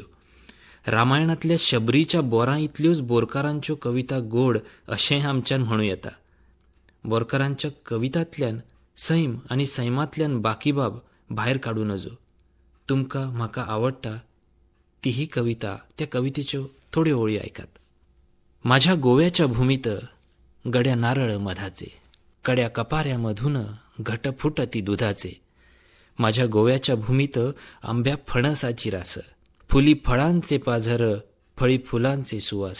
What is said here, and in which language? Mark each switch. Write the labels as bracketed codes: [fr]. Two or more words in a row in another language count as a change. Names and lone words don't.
[kok] रामायणांतल्या शबरीच्या बोरां इतल्योच बोरकारांच्यो कविता गोड अशें आमच्यान म्हणूं येता. बोरकारांच्या कवितांतल्यान सैम आनी सैमांतल्यान बाकीबाब भायर काडूं नजो. तुमकां म्हाका आवडटा ती ही कविता, त्या कवितेच्यो थोड्यो ओळी आयकात. [mr] माझ्या गोव्याच्या भूमीत गड्या नारळ मधाचे, कड्या कपाऱ्या मधून घट फुटती दुधाचे. माझ्या गोव्याच्या भूमीत आंब्या फणसाची रास, फुली फळांचे पाझर, फळी फुलांचे सुवास.